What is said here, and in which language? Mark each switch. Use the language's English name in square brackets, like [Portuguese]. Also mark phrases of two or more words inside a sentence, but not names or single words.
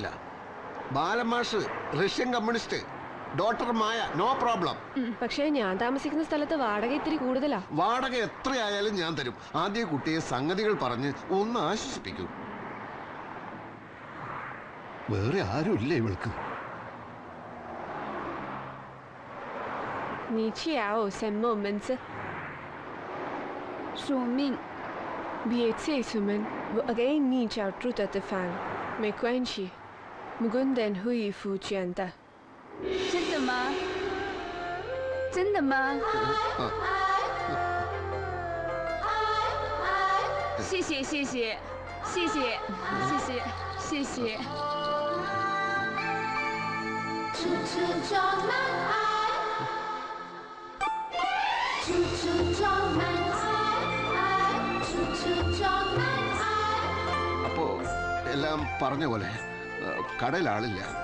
[Malayalam] ബാലമാഷ് റഷ്യൻ കമ്മ്യൂണിസ്റ്റ്, ഡോക്ടർ മായ, [English] no problem. [Malayalam] പക്ഷേ ഞാൻ താമസിക്കുന്ന സ്ഥലത്ത് വാടക ഇത്തിരി കൂടുതലാ. വാടക എത്രയായാലും ഞാൻ തരും. ആദ്യ കുട്ടിയെ സംഗതികൾ പറഞ്ഞ് ഒന്ന് ആശ്വസിപ്പിക്കൂ. വേറെ ആരുമില്ല ഇവൾക്ക്. [Chinese] 你叫什么名字？署名。别催出门，我给你找住的地方，没关系。Mugundan会付钱的。真的吗？真的吗？谢谢。处处装满爱，处处装满爱，处处装满爱。 [Malayalam] അപ്പോ എല്ലാം പറഞ്ഞ പോലെ കടയിലാളില്ല.